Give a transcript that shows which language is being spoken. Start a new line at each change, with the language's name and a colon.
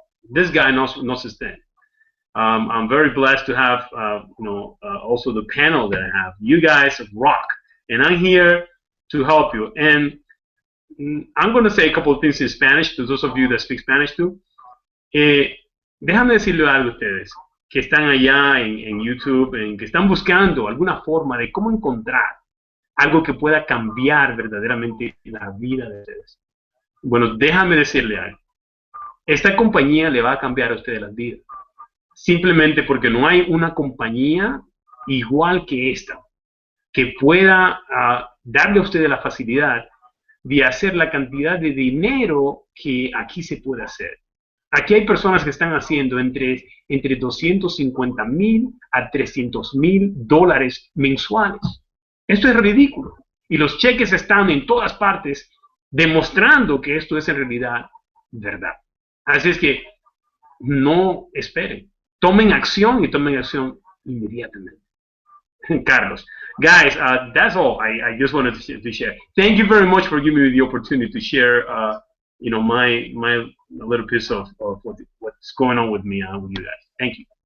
English: This guy knows his thing. I'm very blessed to have also the panel that I have. You guys rock, and I'm here to help you. And I'm going to say a couple of things in Spanish to those of you that speak Spanish too.
Spanish: Déjame decirle algo a ustedes que están allá en YouTube, que están buscando alguna forma de cómo encontrar algo que pueda cambiar verdaderamente la vida de ustedes. Bueno, déjame decirle algo. Esta compañía le va a cambiar a ustedes las vidas. Simplemente porque no hay una compañía igual que esta que pueda darle a ustedes la facilidad de hacer la cantidad de dinero que aquí se puede hacer. Aquí hay personas que están haciendo entre 250,000 a 300,000 dólares mensuales. Esto es ridículo. Y los cheques están en todas partes demostrando que esto es en realidad verdad. Así es que no esperen. Tomen acción y tomen acción inmediatamente. Carlos.
English: Guys, that's all I just wanted to share. Thank you very much for giving me the opportunity to share my little piece of what's going on with me with you guys. Thank you.